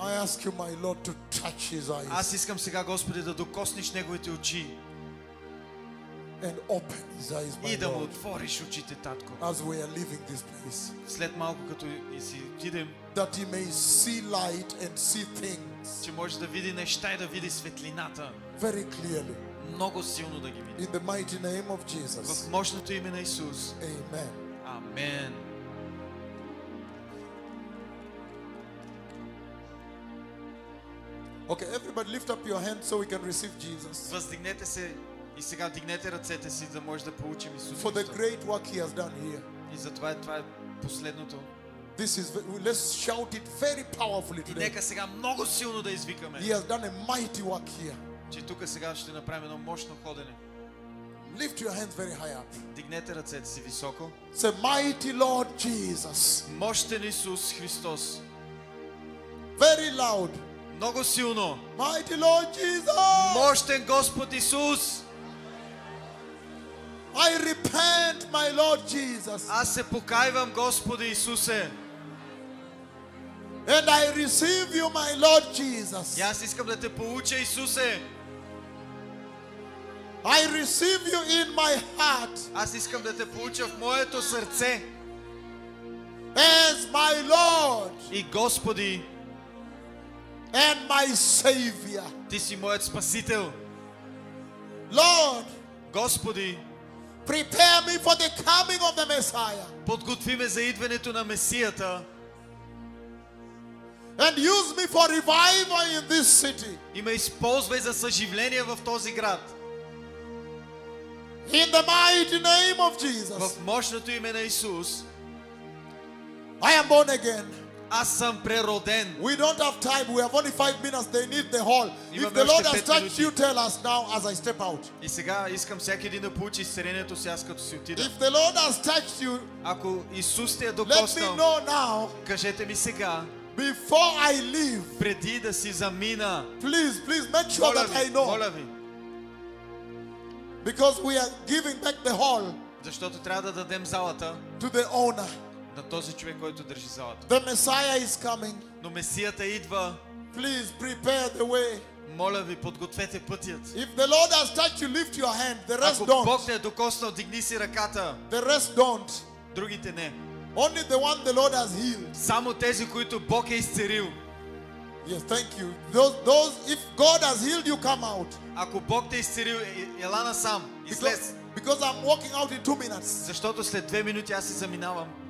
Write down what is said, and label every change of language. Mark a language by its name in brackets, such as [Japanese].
[English] I ask you, my Lord, to touch his eyes [Bulgarian] Аз искам сега, Господи, да докоснеш неговите очи [English] and open his eyes, [Bulgarian] и да му [English] Lord, [Bulgarian] отвориш очите, Татко. [English] as we are leaving this place, [Bulgarian] След малко, като и си отидем, [English] that he may see light and see things [Bulgarian] че може да види неща и да види светлината. [English] very clearly. [Bulgarian] Много силно да ги види. [English] In the mighty name of Jesus. [Bulgarian] В мощното име на Исус. [English] Amen. [Bulgarian] Амен. [English] Okay, everybody lift up your hands so we can receive Jesus. [Bulgarian] Въздигнете се и сега дигнете ръцете си, да може да получим Исус [English] For the [Bulgarian] Христос. [English] great work he has done here. [Bulgarian] И затова това е последното. [English] This is, let's shout it very powerfully [Bulgarian] И [English] today. [Bulgarian] нека сега много силно да извикаме, [English] He has done a mighty work here. [Bulgarian] че тук сега ще направим едно мощно ходене. [English] Lift your hands very high up. [Bulgarian] Дигнете ръцете си високо. [English] Say, mighty Lord Jesus. [Bulgarian] Мощен Исус Христос. [English] Very loud. [Bulgarian] Много силно. [English] Mighty Lord Jesus. [Bulgarian] Мощен Господ Исус. [English] I repent, my Lord Jesus. [Bulgarian] Аз се покайвам, Господи Исусе. [English] And I receive you, my Lord Jesus. [Bulgarian] И аз искам да те получа, Исусе. [English] I receive you in my heart [Bulgarian] Аз искам да те получа в моето сърце. [English] as my Lord [Bulgarian] И Господи, [English] and my Savior. [Bulgarian] Ти си моят Спасител. [English] Lord, [Bulgarian] Господи, [English] prepare me for the coming of the Messiah [Bulgarian] подготви ме за идването на Месията [English] and use me for revival in this city. [Bulgarian] и ме използвай за съживление в този град. [English] In the mighty name of Jesus. [Bulgarian] В мощното име на Исус. [English] I am born again. [Bulgarian] Аз съм прероден. [English] We don't have time. We have only 5 minutes. They need the hall. If the Lord has touched you, tell us now as I step out. [Bulgarian] И сега искам всеки един да получи изцелението си, аз като си отида. [English] If the Lord has touched you, [Bulgarian] Ако Исус те е [English] let me [Bulgarian] докоснал, [English] know now [Bulgarian] кажете ми сега, [English] before I leave. [Bulgarian] преди да си замина. [English] Please, make sure that I know. [Bulgarian] Моля ви, [English] Because we are giving back the hall [Bulgarian] защото трябва да дадем залата [English] to the owner. [Bulgarian] на този човек, който държи залата. [English] The Messiah is coming. [Bulgarian] Но Месията идва. [English] Please prepare the way. [Bulgarian] Моля ви, подгответе пътят. [English] If the Lord has touched you, lift your hand. The rest [Bulgarian] Ако [English] don't. [Bulgarian] Бог те е докоснал, дигни си ръката. [English] The rest don't. [Bulgarian] Другите не. [English] Only the one the Lord has healed. [Bulgarian] Само тези, които Бог е изцелил. [English] Yes, thank you. Those, if God has healed you, come out. [Bulgarian] Ако Бог те е изцелил, ела насам. Излез. [English] Because I'm walking out in 2 minutes. [Bulgarian] Защото след 2 минути аз се заминавам.